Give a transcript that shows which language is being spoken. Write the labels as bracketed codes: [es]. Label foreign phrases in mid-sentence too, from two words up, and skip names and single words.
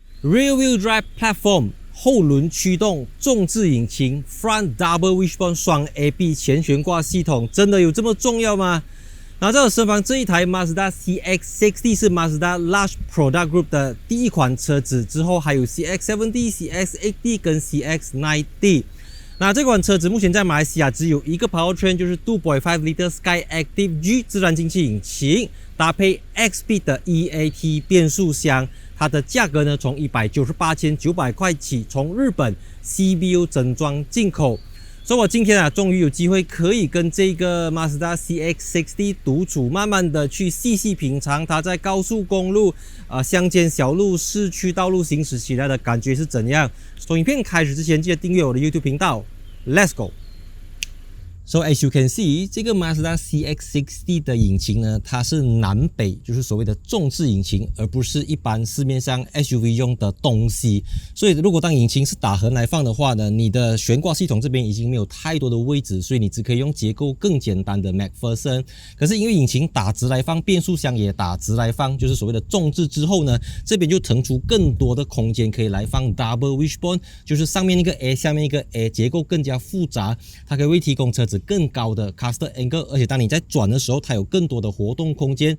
[en] Rear-wheel drive platform [zh] 後輪驅動重置引擎 [en] Front Double Wishbone [zh] 雙 AB 前懸掛系統，真的有這麼重要嗎？那在我身旁這一台 Mazda CX-60 是 Mazda Large Product Group 的第一款車子，之後還有 CX-70、CX-80 跟 CX-90。那這款車子目前在馬來西亞只有一個 powertrain， 就是 2.5 Liter Skyactiv G 自然進氣引擎，搭配 X-Speed 的 EAT 變速箱。它的價格呢，從198,900塊起，從日本 CBU 整裝進口。所以我今天終於有機會可以跟這個 Mazda CX-60 獨處，慢慢的去細細品嘗它在高速公路、鄉間小路、市區道路行駛起來的感覺是怎樣。從影片開始之前，記得訂閱我的 YouTube 頻道。 [en] Let's go! So as you can see， [zh] 這個 Mazda CX-60 的引擎呢，它是南北，就是所謂的重置引擎，而不是一般市面上 SUV 用的東西。所以如果當引擎是打橫來放的話呢，你的懸掛系統這邊已經沒有太多的位置，所以你只可以用結構更簡單的 MacPherson。可是因為引擎打直來放，變速箱也打直來放，就是所謂的重置之後呢，這邊就騰出更多的空間可以來放 [en] Double Wishbone， [zh] 就是上面一個 A， 下面一個 A， 結構更加複雜，它可以為提供车子更高的 [en] caster angle， [zh] 而且當你在轉的時候，它有更多的活動空間。